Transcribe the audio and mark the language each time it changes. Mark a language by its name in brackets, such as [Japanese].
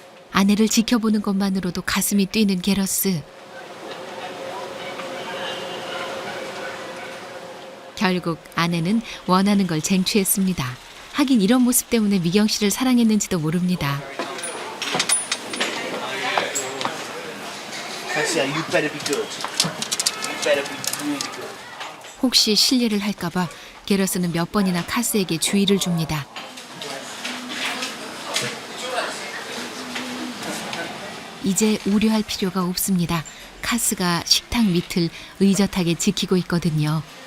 [Korean] 아내를 지켜보는 것만으로도 가슴이 뛰는 게러스. 결국 아내는 원하는 걸 쟁취했습니다. 하긴 이런 모습 때문에 미경 씨를 사랑했는지도 모릅니다. [English] Cassia, you better be good. You better be really good. [Korean] 혹시 실례를 할까봐 게러스는 몇 번이나 카스에게 주의를 줍니다. 이제 우려할 필요가 없습니다. 카스가 식탁 밑을 의젓하게 지키고 있거든요.